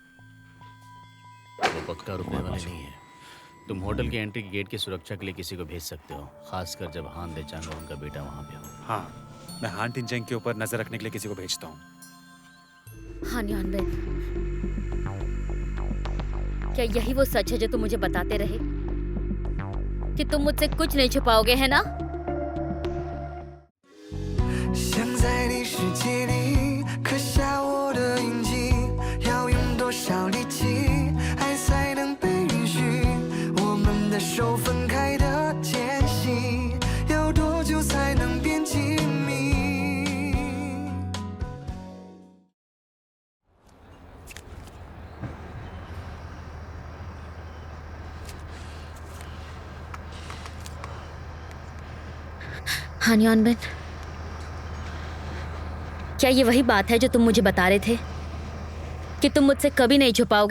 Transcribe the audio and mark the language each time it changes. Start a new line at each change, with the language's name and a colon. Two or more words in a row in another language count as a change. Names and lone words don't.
Hindi: वो पक्का रुकने वाली नहीं है। तुम होटल के एंट्री गेट की सुरक्षा के लिए किसी को भेज सकते हो, खासकर जब हान डेचांग और उनका बेटा वहाँ पे हो। हाँ, मैं हान टिनचैंग के ऊपर नजर रखने के लिए किसी को भेजता हूँ। हानी वॉनबिन, क्या यही वो सच है जो तुम मुझे बताते रहे कि तुम मुझसे कुछ नहीं छुपाओगे, है ना?
Chinese: 想在你世界里刻下我的印记，要用多少力气，爱才能被允许？我们的手分开的间隙，要多久才能变亲密？
Hindi: हानी वॉनबिन, क्या ये वही बात है जो तुम मुझे बता रहे थे कि तुम मुझसे कभी नहीं छुपाओगे?